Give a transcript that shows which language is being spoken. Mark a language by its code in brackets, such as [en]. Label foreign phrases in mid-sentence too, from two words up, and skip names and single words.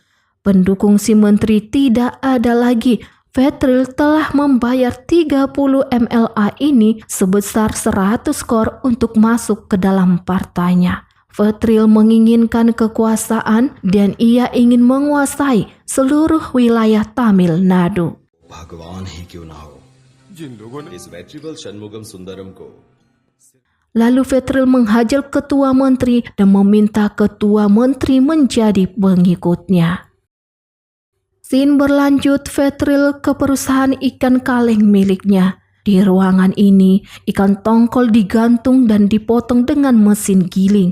[id] Pendukung si menteri tidak ada lagi. Vetril telah membayar 30 MLA ini sebesar 100 kor untuk masuk ke dalam partainya. Vetril menginginkan kekuasaan dan ia ingin menguasai seluruh wilayah Tamil Nadu. [hi] भगवान ही क्यों ना हो जिन लोगों ने इस वेट्रिबल षणमुगम सुंदरम को [id] Lalu Vetril menghajar ketua menteri dan meminta ketua menteri menjadi pengikutnya. Scene berlanjut, Vetril ke perusahaan ikan kaleng miliknya. Di ruangan ini, ikan tongkol digantung dan dipotong dengan mesin giling.